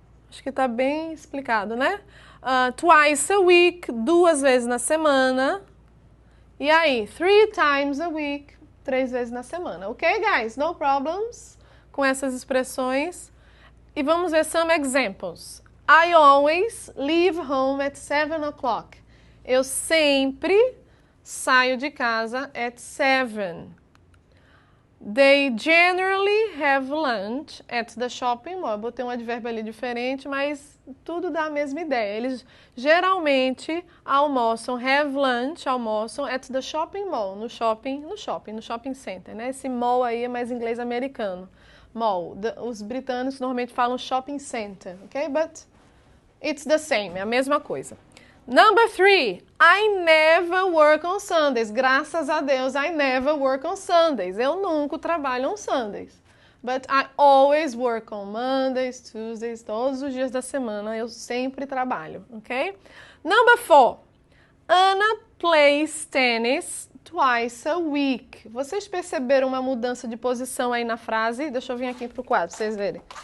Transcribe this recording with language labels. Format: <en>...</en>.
<pt>Acho que tá bem explicado, né?</pt> <en>Twice a week,</en> <pt>2 vezes na semana. E aí,</pt> <en>3 times a week,</en> <pt>3 vezes na semana.</pt> <en>Ok, guys? No problems</en> <pt>com essas expressões. E vamos ver</pt> <en>some examples. I always leave home at 7 o'clock.</en> <pt>Eu sempre saio de casa</pt> <en>at 7. They generally have lunch at the shopping mall.</en> <pt>Eu botei um advérbio ali diferente, mas tudo dá a mesma ideia. Eles geralmente almoçam,</pt> <en>have lunch,</en> <pt>almoçam</pt> <en>at the shopping mall,</en> <pt>no shopping center, né? Esse mall aí é mais inglês americano. Mall. Os britânicos normalmente falam shopping center, ok? But</pt> <en>It's the same,</en> <pt>é a mesma coisa.</pt> <en>Number 3, I never work on Sundays.</en> <pt>Graças a Deus,</pt> <en>I never work on Sundays.</en> <pt>Eu nunca trabalho</pt> <en>on Sundays. But I always work on Mondays, Tuesdays,</en> <pt>todos os dias da semana eu sempre trabalho, ok?</pt> <en>Number 4, Anna plays tennis twice a week.</en> <pt>Vocês perceberam uma mudança de posição aí na frase? Deixa eu vir aqui pro quadro, pra vocês verem.</pt>